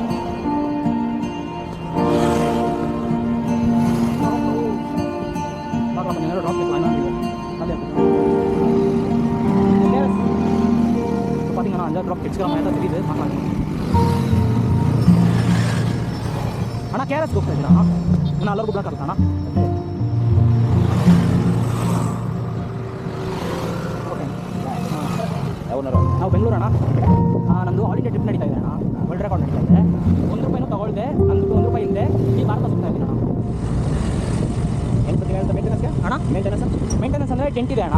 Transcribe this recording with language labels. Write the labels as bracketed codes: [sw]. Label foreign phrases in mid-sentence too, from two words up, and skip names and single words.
[ta] பார்க்கலாம், கொஞ்சம் நேரம் ட்ராப் கேட்கலாம். பார்த்தீங்கன்னா 5 ட்ராப் கிடைச்சிக்கிற மாதிரி தான் தெரியுது. பார்க்கலாம். ஆனால் KRS கூப்பிட்டுருக்காண்ணா. இன்னும் எல்லாரும் கூப்பிட்டா கரெக்டாண்ணா. [kn] ಓಕೆ. ನಾವು ಬೆಂಗಳೂರಣ್ಣ. ನಂದು [en] All India trip [kn] ನಡೀತಾ ಇದೆ ಅಣ್ಣ. [en] world record [kn] ನಡೀತಾ ಇದೆ. ₹1 ತಗೊಳ್ದೆ. ನಂದು ₹1 ಇಲ್ಲದೆ ಈ ಭಾರತ ಸುತ್ತಾ ಇದ್ದೀನಿ ಅಣ್ಣ. ಏನು ಮೇಂಟೆನೆನ್ಸ್ಗೆ ಅಣ್ಣ? ಮೇಂಟೆನೆನ್ಸ್ ಅಂದರೆ ಟೆಂಟ್ ಇದೆ ಅಣ್ಣ.